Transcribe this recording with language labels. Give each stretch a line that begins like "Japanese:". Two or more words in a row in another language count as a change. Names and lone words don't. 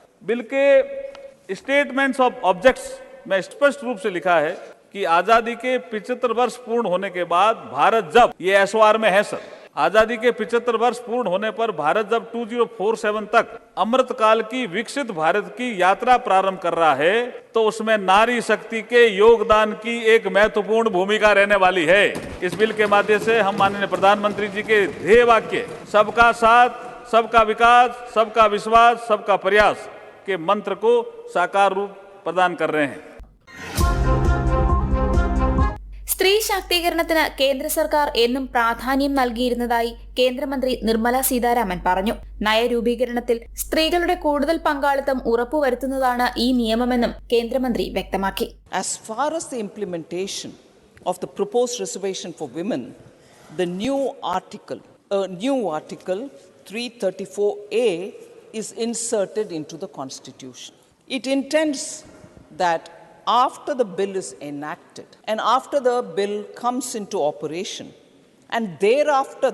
Hindi: बिल के
English: statements of objects
Hindi: में स्पष्ट रूप से लिखा है कि आजादी के 75 वर्ष पूर्ण होने के बाद भारत जब, ये SOR में है सर, आजादी के 75 वर्ष पूर्ण होने पर भारत जब 2047 तक अमृतकाल की विकसित भारत की यात्रा प्रारंभ कर रहा है तो उसमें नारी शक्ति के योगदान की एक महत्वपूर्ण भूमिका रहने वाली है. इस बिल के माध्यम से हम माननीय प्रधानमंत्री जी के ध्येय वाक्य सबका साथ, सबका विकास, सबका विश्वास, सबका प्रयास के मंत्र को साकार रूप प्रदान कर रहे हैं.
Malayalam: സ്ത്രീ ശാക്തീകരണത്തിന് കേന്ദ്ര സർക്കാർ എന്നും പ്രാധാന്യം നൽകിയിരുന്നതായി കേന്ദ്രമന്ത്രി നിർമ്മല സീതാരാമൻ പറഞ്ഞു. നയരൂപീകരണത്തിൽ സ്ത്രീകളുടെ കൂടുതൽ പങ്കാളിത്തം ഉറപ്പുവരുത്തുന്നതാണ് ഈ നിയമമെന്നും കേന്ദ്രമന്ത്രി വ്യക്തമാക്കി.
English: As far as the implementation of the proposed reservation for women, the new article 334A is inserted into the Constitution. It intends that after the bill is enacted and after the bill comes into operation, and thereafter